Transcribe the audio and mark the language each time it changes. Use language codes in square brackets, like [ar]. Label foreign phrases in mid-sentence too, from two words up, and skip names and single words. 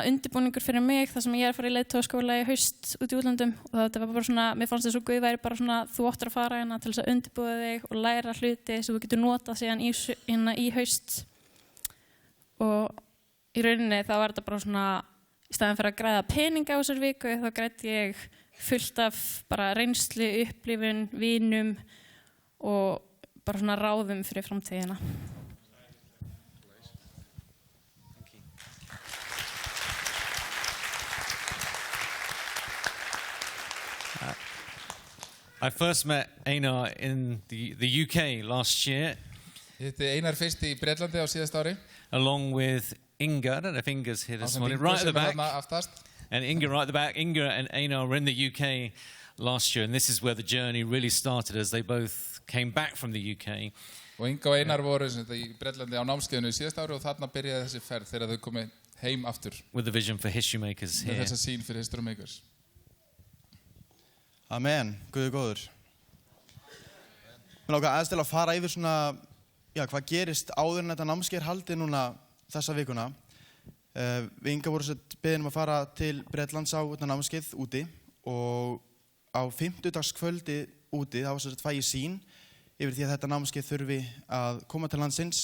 [is] undirbúningur fyrir mig þar sem ég er að fara í leiðtogaskóla í haust út í útlöndum og þetta var bara svona, mér fannst þess að Guð væri bara svona þú áttir að fara hérna til þess að undirbúa þig og læra hluti sem þú getur notað síðan í haust og í rauninni þá var þetta bara svona í staðinn fyrir að græða peninga á þessar viku þá græddi ég fullt af bara reynslu, upplifun, vinum og bara svona ráðum fyrir framtíðina. [en] I first met Einar in the UK last year. [is] Ég hitti Einar fyrst í Bretlandi á síðast ári. [en] Along with Inga, I don't know if Inga's here this morning, right at the back. And Inga right at the back. Inga and Einar were in the UK last year, and this is where the journey really started as they both came back from the UK. [is] Og Inga og Einar voru í Bretlandi á námskeiðinu í síðast ári og þarna byrjaði þessi ferð þegar þau komu heim aftur. [en] With the vision for History Makers here. [is] Með þessa sýn fyrir History Makers. Amen, Guð er góður. Mér langar aðeins til að fara yfir svona, hvað gerist áður en þetta námskeið er haldið núna þessa vikuna. Við Inga voru beðin að fara til Bretlands á þetta námskeið úti og á 50-dagskvöldi úti þá fæ ég sýn yfir því að þetta námskeið þurfi að koma til landsins.